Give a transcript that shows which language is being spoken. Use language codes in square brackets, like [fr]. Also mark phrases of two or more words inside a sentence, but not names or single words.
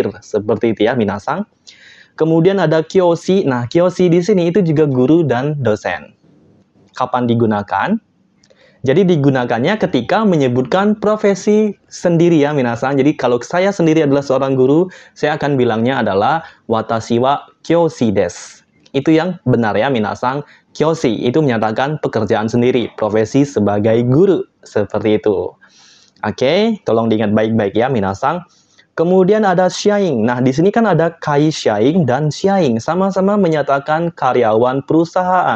[id] Seperti itu ya, minasan. Kemudian ada kyoshi. Nah, kyoshi di sini itu juga guru dan dosen. Kapan digunakan? Jadi digunakannya ketika menyebutkan profesi sendiri ya, minasan. Jadi kalau saya sendiri adalah seorang guru, saya akan bilangnya adalah [ja] 私は教師です. [id] Itu yang benar ya, minasan. Kyoshi itu menyatakan pekerjaan sendiri, profesi sebagai guru. Seperti itu. Oke, tolong diingat baik-baik ya, minasan. Kemudian ada shaing. Nah, di sini kan ada kai shaing dan shaing. Sama-sama menyatakan karyawan perusahaan.